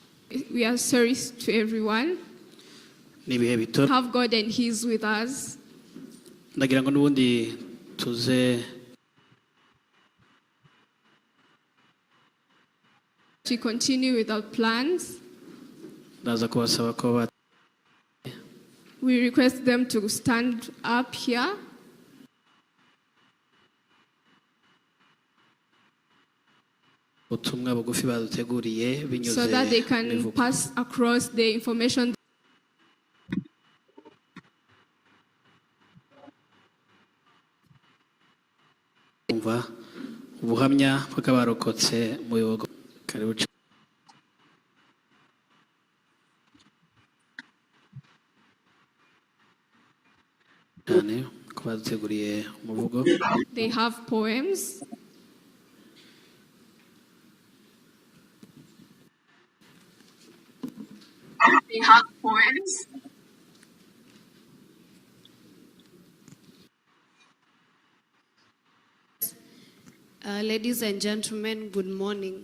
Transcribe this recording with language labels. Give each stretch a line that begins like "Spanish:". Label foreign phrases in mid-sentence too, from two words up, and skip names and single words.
English: We are sorry to everyone.
Kinyarwanda: ni ibihe bito
English: Have God and He is with us.
Kinyarwanda: ndagira ngo n'ubundi tuze
English: To continue with our plans,
Kinyarwanda: ndaza kubasaba ko
English: we request them to stand up here
Kinyarwanda: ubutumwa bugufi baduteguriye binyuze
English: so that they can
Kinyarwanda: bivuga.
English: pass across the information.
Kinyarwanda: Umva ubuhamya bw'abarokotse mu bihugu karibu cyane ko baduteguriye umuvugo.
English: They have poems. They have poems. Ladies and gentlemen, good morning.